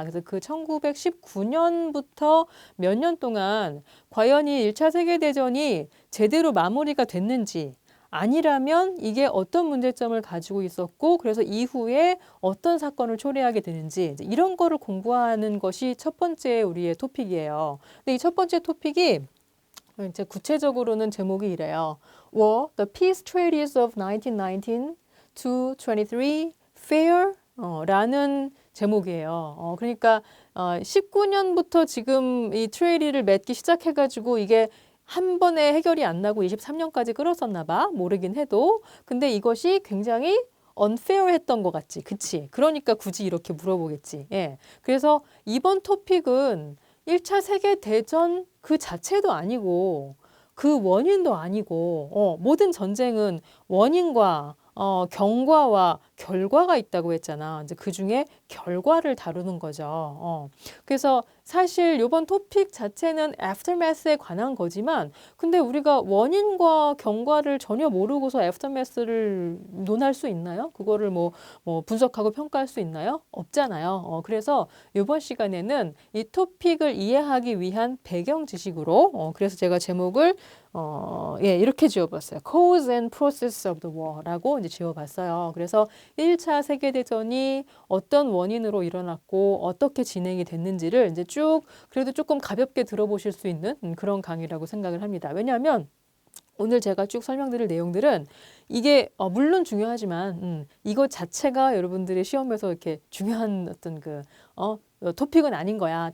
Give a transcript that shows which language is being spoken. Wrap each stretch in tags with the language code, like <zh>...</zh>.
<ko>그래서 그 1919년부터 몇 년 동안 과연 이 1차 세계대전이 제대로 마무리가 됐는지 아니라면 이게 어떤 문제점을 가지고 있었고 그래서 이후에 어떤 사건을 초래하게 되는지 이런 거를 공부하는 것이 첫 번째 우리의 토픽이에요. 근데 이 첫 번째 토픽이 이제 구체적으로는 제목이 이래요.</ko> <en>War, the Peace Treaties of 1919 to 23, Fair</en> <ko>라는 제목이에요. 그러니까 19년부터 지금 이 트레이티를 맺기 시작해가지고 이게 한 번에 해결이 안 나고 23년까지 끌었었나 봐. 모르긴 해도. 근데 이것이 굉장히 unfair했던 것 같지. 그치? 그러니까 굳이 이렇게 물어보겠지. 예. 그래서 이번 토픽은 1차 세계대전 그 자체도 아니고 그 원인도 아니고 모든 전쟁은 원인과 경과와 결과가 있다고 했잖아. 이제 그 중에 결과를 다루는 거죠. 그래서 사실 이번 토픽 자체는 애프터매스에 관한 거지만 근데 우리가 원인과 경과를 전혀 모르고서 애프터매스를 논할 수 있나요? 그거를 뭐 분석하고 평가할 수 있나요? 없잖아요. 그래서 이번 시간에는 이 토픽을 이해하기 위한 배경 지식으로 그래서 제가 제목을 이렇게 지어봤어요.</ko> <en>Cause and Process of the War</en> <ko>라고 이제 지어봤어요. 그래서 1차 세계대전이 어떤 원인으로 일어났고 어떻게 진행이 됐는지를 이제 쭉 그래도 조금 가볍게 들어보실 수 있는 그런 강의라고 생각을 합니다. 왜냐하면 오늘 제가 쭉 설명드릴 내용들은 이게 물론 중요하지만 이것 자체가 여러분들의 시험에서 이렇게 중요한 어떤 토픽은 아닌 거야.</ko>